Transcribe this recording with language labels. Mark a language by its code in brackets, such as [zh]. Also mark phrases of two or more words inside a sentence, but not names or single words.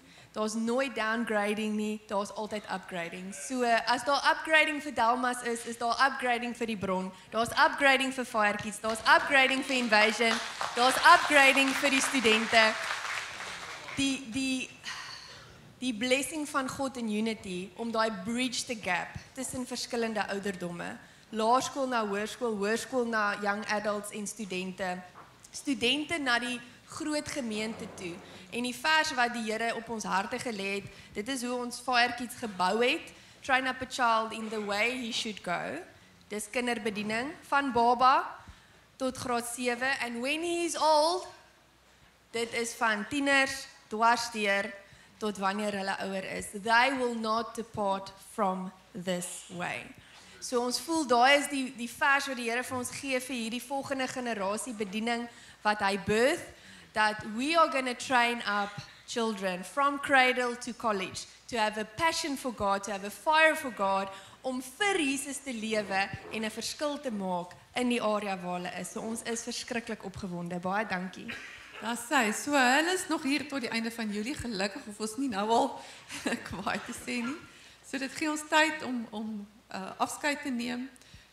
[af] Daar's nooit downgrading nie, daar's altyd upgrading. So as daar upgrading vir Delmas is daar upgrading vir die bron, daar's upgrading vir Firekeys, daar's upgrading vir Invasion, daar's upgrading vir die studente. Die blessing van God in unity, om daai [en] bridge the gap [af] tussen verskillende ouderdomme, laerskool na hoërskool, hoërskool na [en] young adults [af] en studente na die groot gemeente toe. En die vers wat die Here op ons harte gelê het, dit is hoe ons Firekeys gebou het, [en] train up a child in the way he should go. [af] Dis kinderbediening, van baba tot graad 7, [en] and when he is old, [af] dit is van tieners, dwarsdeur, tot wanneer hulle ouer is. [en] They will not depart from this way. [af] So ons voel, daai is die vers wat die Here vir ons gee vir hierdie volgende generasie bediening wat hy birth, [en] that we are going to train up children from cradle to college to have a passion for God, to have a fire for God, [af] om vir Jesus te lewe en 'n verskil te maak in die area waar hulle is. So ons is verskriklik opgewonde. Baie dankie. Daar sê, so hulle is nog hier tot die einde van Julie, gelukkig of ons nie nou al kwaai te sê nie. So dit gee ons tyd om afskeid te neem.